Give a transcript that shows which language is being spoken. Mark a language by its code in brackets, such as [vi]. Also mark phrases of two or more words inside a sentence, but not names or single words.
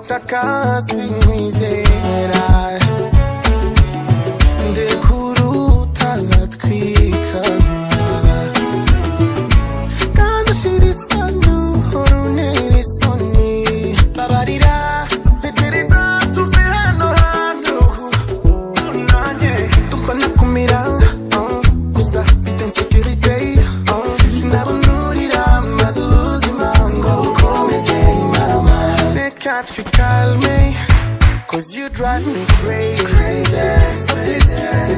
[rn] kasi nkwizera ndekuruta twika kandi ushira isoni uhora untera isoni babarira tegereza tuve hano hantu dupfa nakumira gusa mfite insécurité sinabunurira maze ubuzima ngo bukomeze mama reka [en] twikalme cause you drive me crazy the